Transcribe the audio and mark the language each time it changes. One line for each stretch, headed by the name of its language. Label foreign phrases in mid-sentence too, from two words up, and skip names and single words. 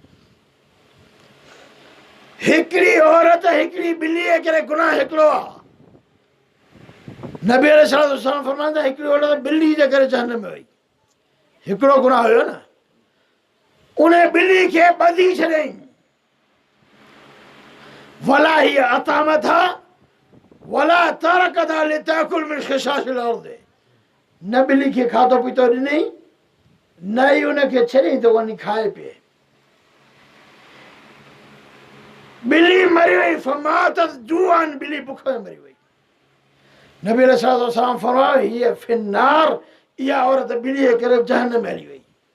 Sindhi: हिकिड़ी औरत हिकिड़ी ॿिली जे करे गुनाह हिकिड़ो आहे। नबी अलैहिस्सलाम फरमाईंदा हिकिड़ी औरत ॿिली जे करे जहन्नम में वई। हिकिड़ो गुनाह हुयो न, उन ॿिली खे ॿधी छॾियईं।
Arabic: ولا هي أطعمتها ولا تركتها تأكل من خشاش الأرض,
Sindhi: न ॿिली खे खाधो पीतो ॾिनई, न ई उनखे छॾियईं त वञी खाए पिए। ॿिली मरी वई।
Arabic: فماتت جوعا,
Sindhi: ॿिली बुख में मरी वई। नबी अलैहिस्सलाम फरमायो
Arabic: هي في النار,
Sindhi: इहा औरत ॿिली जे करे जहन्नम में हली वई।